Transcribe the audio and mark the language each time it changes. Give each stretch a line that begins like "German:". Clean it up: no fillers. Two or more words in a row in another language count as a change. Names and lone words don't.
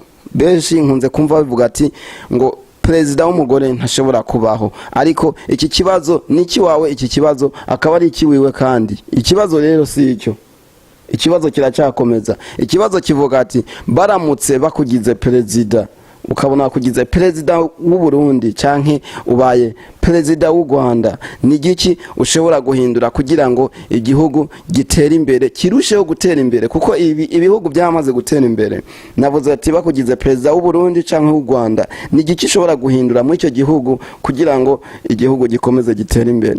Rundi: Benshi nkunze kumva bavuga ati ngo perezida w'umugore ntashobora kubaho, ariko iki kibazo ni iki wawe, iki kibazo akaba ari iki wiwe, kandi ikibazo rero si icyo. Ikibazo kiracyakomeza. Ikibazo kivuga ati baramutse bakugize perezida, ukabona kugize perezida w'u Burundi canke ubaye perezida w'u Rwanda, ni giki ushobora guhindura kugira ngo igihugu gitere imbere, kirusheho gutera imbere? Kuko ibihugu byamaze gutera imbere. Navuze ati bakugize perezida w'u Burundi canke w'u Rwanda, ni giki ushobora guhindura muri icyo gihugu kugira ngo igihugu gikomeze gitere imbere?